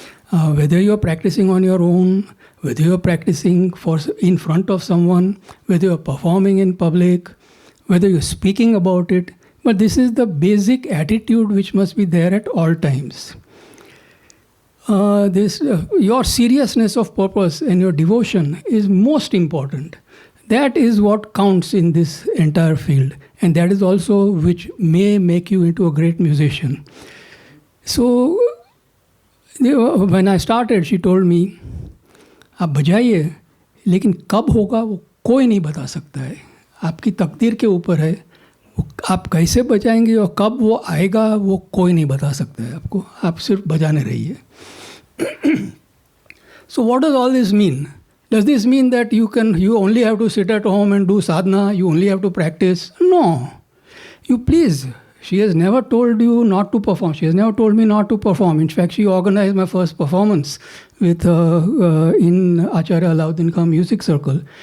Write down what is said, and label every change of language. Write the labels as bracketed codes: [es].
[en] Whether you're practicing on your own, whether you're practicing in front of someone, whether you're performing in public, whether you're speaking about it, but this is the basic attitude which must be there at all times. Your seriousness of purpose and your devotion is most important. That is what counts in this entire field, and that is also which may make you into a great musician. So when I started, she told me, [hi] आप बजाइए, लेकिन कब होगा वो कोई नहीं बता सकता है. आपकी तकदीर के ऊपर है. आप कैसे बजाएंगे और कब वो आएगा वो कोई नहीं बता सकता है आपको. आप सिर्फ बजाने रहिए. [en] So what does all this mean? Does this mean that you only have to sit at home and do sadhana? You only have to practice? No. You please. She has never told you not to perform. She has never told me not to perform. In fact, she organized my first performance with in Acharya Alauddin Khan Music Circle.